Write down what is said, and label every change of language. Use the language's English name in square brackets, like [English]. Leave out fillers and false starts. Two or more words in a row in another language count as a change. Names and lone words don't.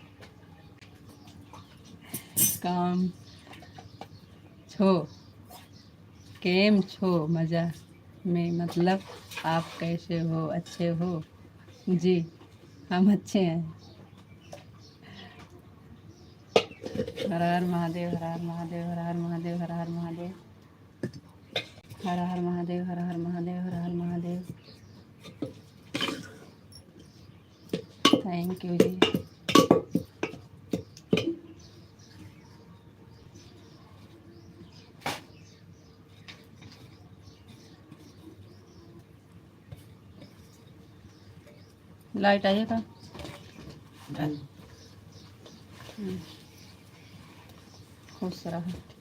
[Gujarati] કામ છો, કેમ છો મજા માં [Hindi] मतलब आप कैसे हो, अच्छे हो। जी हम अच्छे हैं। हर हर महादेव, हर हर महादेव, हर हर महादेव, हर हर महादेव, हर हर महादेव, हर हर महादेव, हर हर महादेव। [English] Thank you ji. [Hindi] लाइट आइएगा। खुश रहा।